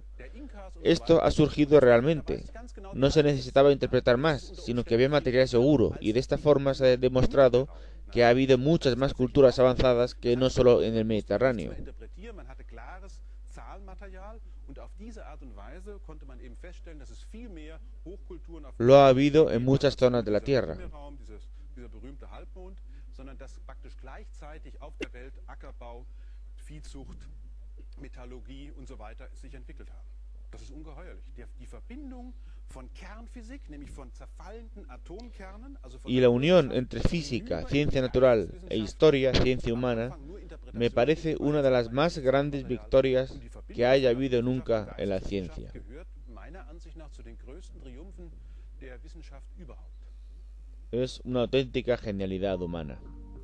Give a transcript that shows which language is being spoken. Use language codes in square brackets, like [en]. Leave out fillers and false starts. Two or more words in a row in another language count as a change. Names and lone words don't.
[es] Esto ha surgido realmente. No se necesitaba interpretar más, sino que había material seguro, y de esta forma se ha demostrado que ha habido muchas más culturas avanzadas que no solo en el Mediterráneo. Lo ha habido en muchas zonas de la Tierra. [de] Das ist ungeheuerlich. Die Verbindung von Kernphysik, nämlich von zerfallenden Atomkernen, [es] y la unión entre física, ciencia natural e historia, ciencia humana, me parece una de las más grandes victorias que haya habido nunca en la ciencia. Es una auténtica genialidad humana.